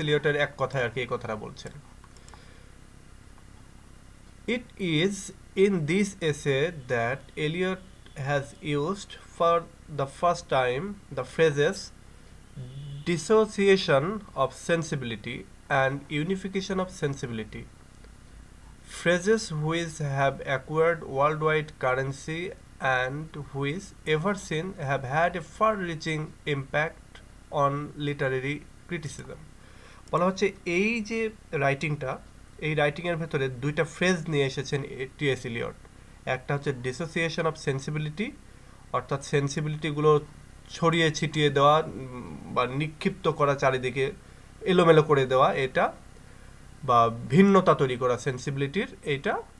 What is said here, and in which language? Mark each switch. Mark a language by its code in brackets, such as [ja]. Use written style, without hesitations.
[bn] এলিয়টের এক কথায় আর কি এই কথাটা বলছেন। [en] It is in this essay that Elliot has used for the first time the phrases dissociation of sensibility and unification of sensibility, phrases which have acquired worldwide currency and which ever since have had a far-reaching impact on literary criticism. [bn] বলা হচ্ছে এই যে রাইটিংটা, এই রাইটিংয়ের ভেতরে দুইটা phrase নিয়ে এসেছেন T.S.. Elliot. একটা হচ্ছে ডিসোসিয়েশন অফ সেন্সিবিলিটি, অর্থাৎ সেন্সিবিলিটিগুলো ছড়িয়ে ছিটিয়ে দেওয়া বা নিক্ষিপ্ত করা, চারিদিকে এলোমেলো করে দেওয়া, এটা বা ভিন্নতা তৈরি করা সেন্সিবিলিটির, এইটা।